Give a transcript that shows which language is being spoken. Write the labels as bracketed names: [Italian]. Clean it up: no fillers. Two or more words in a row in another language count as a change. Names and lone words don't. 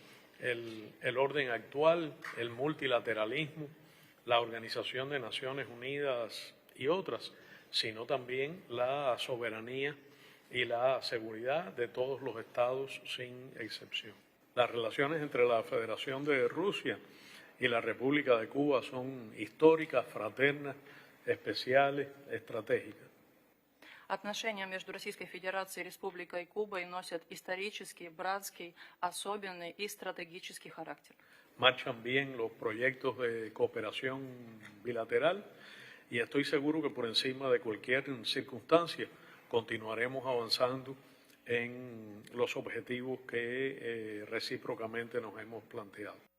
[Spanish] el orden actual, el multilateralismo, la Organización de Naciones Unidas y otras, sino también la soberanía y la seguridad de todos los estados sin excepción. Las relaciones entre la Federación de Rusia y la República de Cuba son históricas, fraternas, especiales, estratégicas. [Russian] Отношения между Российской Федерацией и Республикой Кубой носят исторический, братский, особенный и стратегический характер. [Spanish] Marchan bien los proyectos de cooperación bilateral y estoy seguro que por encima de cualquier circunstancia continuaremos avanzando en los objetivos que recíprocamente nos hemos planteado.